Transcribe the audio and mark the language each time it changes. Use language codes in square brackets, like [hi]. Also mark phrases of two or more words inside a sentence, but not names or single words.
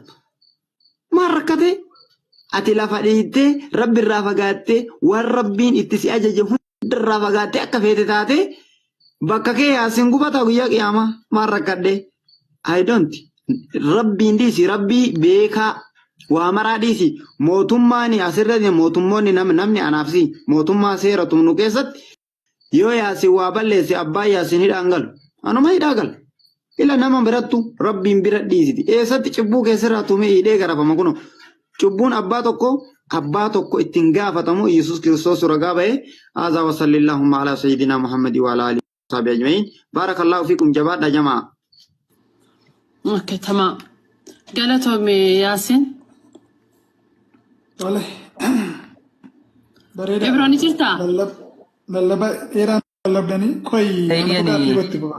[om] Maal rakkate ati lafa dhiittee rabbi irraa fagaattee waan rabbiin itti si ajaje hunda irraa fagaattee akka feete taate bakka kee yaasin gubata guyyaa qiyaamaa maal rakkadhe [en] I don't [om] rabbiin dhiisi rabbii beekaa waa maraa dhiisi mootummaan asirratti mootummoonni namni anaafsi mootummaa seera tumnu keessatti yoo yaasin waa balleesse abbaa yaasin hidhaan galu anuma hidhaa gala. Ila nama birattu rabbiin bira dhiisiti. Eessatti cubbuu keessirraa tumee hidhee garafama kuno. Cubbuun abbaa tokko ittiin gaafatamu Yesuus Kiristoos ragaa ba'e. [ar] هذا وصلى الله على سيدنا محمد وعلى آله وصحبه أجمعين. بارك الله فيكم [om] jabaadha jamaa. Okay, tamam. Galatoomii Yaasin. Tole. Bareeda. Ibroon ni jirtaa? Lallaba dheeraan lallabdanii koyi nama irratti bu'a.